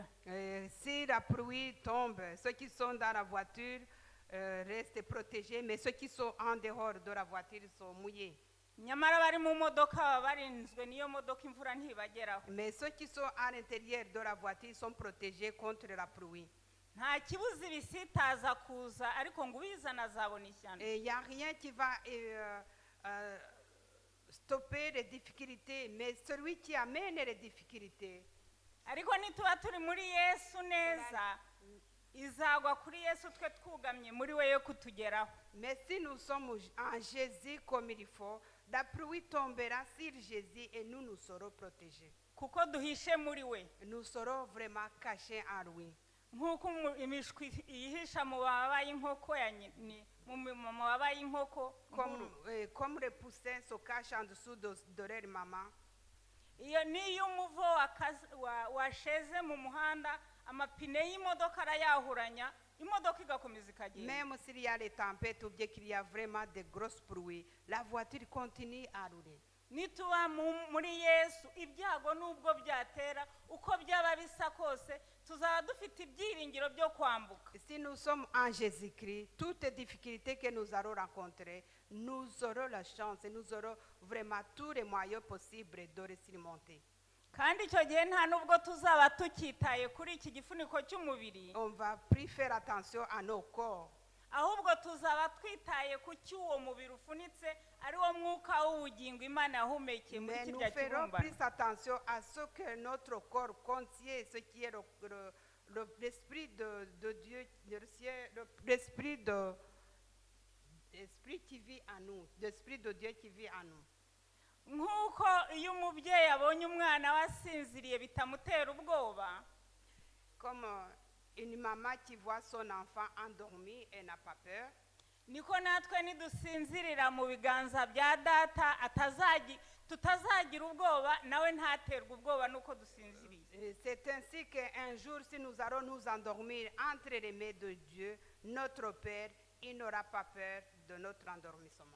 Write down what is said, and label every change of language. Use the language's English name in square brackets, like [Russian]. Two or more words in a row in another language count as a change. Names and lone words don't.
[French] Si la pluie tombe, ceux qui sont dans la voiture restent protégés, mais ceux qui sont en dehors de la voiture sont mouillés. [Kinyarwanda] Nyamara bari mu modoka barinzwe niyo modoka imvura ntibageraho. [French] Mais ceux qui sont à l'intérieur de la voiture sont protégés contre la pluie. [Kinyarwanda] Nta kibuzi bisitaza kuza ariko ngo ubizana azabona ishyano. [French] Et il n'y a rien qui va stopper les difficultés, mais celui qui amène les difficultés. [Kinyarwanda] Ariko nituba turi muri Yesu neza izagwa kuri Yesu twe twugamye muri we yo kutugeraho. [French] Mais si nous sommes en Jésus comme il faut, La pluie tombera sur Jésus et nous serons protégés. [Kinyarwanda] kuko duhishe muri we. [French] Nous serons vraiment cachés en lui. [Kinyarwanda] Nk'uko imishwi yihisha mu mababa y'inkoko ya nyini mu mababa y'inkoko [French] Comme les poussins se cachent en dessous de leur maman. [Kinyarwanda] iyo niyo umuvo washeze mu muhanda amapine y'imodoka arayahuranya imodoka igakomeza ikagenda. [French] Même s'il y a des tempêtes ou bien qu'il y a vraiment de grosses pluies, la voiture continue à rouler. [Kinyarwanda] nituba muri Yesu ibyago nubwo byatera uko byaba bisa kose tuzaba dufite ibyiringiro byo kwambuka. [French] Si nous sommes en Jésus-Christ, toutes les difficultés que nous allons rencontrer, nous aurons la chance et nous aurons vraiment tous les moyens possibles de les surmonter. [Kinyarwanda] kandi icyo gihe nta nubwo tuzaba tukitaye kuri iki gifuniko cy'umubiri, [French] On va plus faire attention à nos corps, [Kinyarwanda] ahubwo tuzaba twitaye ku cy'uwo mubiri ufunitse ari wo mwuka w'ubugingo Imana yahumekeye muri [French] mais nous [Kinyarwanda] kirya [French] ferons [Kinyarwanda] kibumbano. [French] plus attention à ce que notre corps contient, ce qui est l'esprit de Dieu, l'esprit qui vit en nous, l'esprit de Dieu qui vit en nous. [Kinyarwanda] nk'uko iyo umubyeyi abonye umwana we asinziriye bitamutera ubwoba, [French] Comme une maman qui voit son enfant endormi et n'a pas peur, [Kinyarwanda] niko natwe nidusinzirira mu biganza bya data tutazagira ubwoba nawe ntaterwe ubwoba nuko dusinziriye. [French] c'est ainsi qu'un jour, si nous allons nous endormir entre les mains de Dieu, notre Père, il n'aura pas peur de notre endormissement.